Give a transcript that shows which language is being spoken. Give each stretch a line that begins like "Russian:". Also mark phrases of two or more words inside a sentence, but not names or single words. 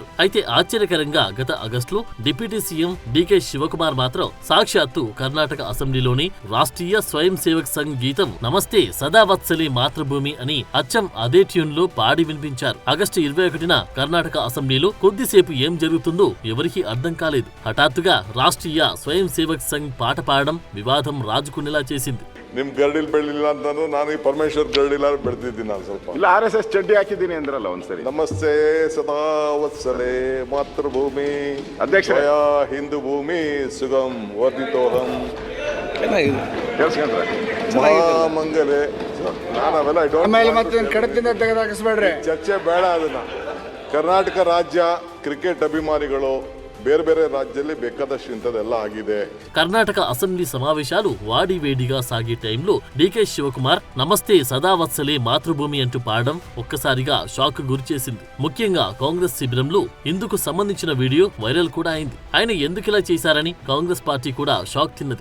Telugu: అయితే ఆశ్చర్యకరంగా గత ఆగస్టులో డిప్యూటీ సీఎం డీకే శివకుమార్ మాత్రం సాక్షాత్తు కర్ణాటక అసెంబ్లీలో రాష్ట్రీయ స్వయం సేవక్ సంఘ్ గీతం నమస్తే సదావత్సలే మాతృభూమి అని అచ్చం అదే ట్యూన్ లో పాడి వినిపించారు. ఆగస్టు 21న కర్ణాటక అసెంబ్లీలో కొద్దిసేపు ఏం జరుగుతుందో ఎవరికీ అర్థం కాలేదు. హఠాత్తుగా రాష్ట్రీయ స్వయం సేవక్ సంఘ్ పాట పాడడం వివాదం రాజుకునేలా చేసింది.
Kannada: ನಿಮ್ ಗರಡಿಲ್ ಬೆಳಿಲ್ಲ ಅಂತಂದ್ರೆ ನಾನು ಈ ಪರಮೇಶ್ವರ್ ಗರಡಿಲ್ಲ ಬೆಳೆದಿದ್ದೀನಿ ನಾನು ಸ್ವಲ್ಪ ಇಲ್ಲ RSS ಚಡ್ಡಿ ಹಾಕಿದ್ದೀನಿ ಅಂದ್ರಲ್ಲ ಒಂದ್ಸರಿ.
Sanskrit: ನಮಸ್ತೆ ಸದಾ ವತ್ಸಲೆ ಮಾತೃಭೂಮಿ
Kannada: ಅಧ್ಯಕ್ಷರೇ.
Sanskrit: ಹಿಂದೂ ಭೂಮಿ ಸುಗಂ ವರ್ಧಿತೋಹಂ
Kannada: ಕೇಳಿಸ್ಕೊಂಡ್ರೆ ಮಹಾಮಂಗಲೆ ನಾನು ಅವೆಲ್ಲ ಆಮೇಲೆ ಮತ್ತೆ ಕಡತಿಂದ ತೆಗೆದಾಕಿಸ್ಬೇಡ್ರಿ. ಚರ್ಚೆ ಬೇಡ. ಅದನ್ನ ಕರ್ನಾಟಕ ರಾಜ್ಯ ಕ್ರಿಕೆಟ್ ಅಭಿಮಾನಿಗಳು ಬೇರೆ ಬೇರೆ ರಾಜ್ಯದಲ್ಲಿ ಬೇಕಾದಷ್ಟು ಇಂಥದೆಲ್ಲ ಆಗಿದೆ.
Telugu: కర్ణాటక అసెంబ్లీ సమావేశాలు వాడివేడిగా సాగే టైంలో డీకే శివకుమార్ నమస్తే సదావత్సలే మాతృభూమి అంటూ పాడడం ఒక్కసారిగా షాక్ గురిచేసింది. ముఖ్యంగా కాంగ్రెస్ శిబిరంలో ఇందుకు సంబంధించిన వీడియో వైరల్ కూడా అయింది. ఆయన ఎందుకిలా చేశారని కాంగ్రెస్ పార్టీ కూడా షాక్ తిన్నది.